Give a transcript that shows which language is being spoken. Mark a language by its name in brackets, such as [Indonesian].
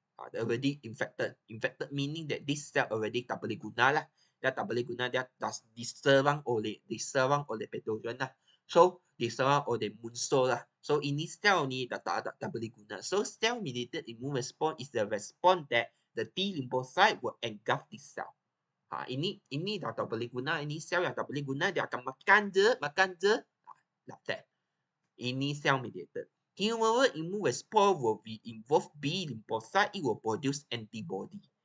[English] Already infected. Infected meaning that this cell already [Malay] tak boleh guna lah. Dia tak boleh guna, dia diserang oleh pathogen lah. So diserang oleh musuh lah. So ini cell ni tak boleh guna. [English] So cell mediated immune response is the response that the T lymphocyte will engulf this cell. [Malay] Ini dah tak boleh guna, ini sel yang tak boleh guna, dia akan makan je, like that. Ini cell mediated. [English] Humoral immune response will be involve B lymphocyte, it will produce antibody.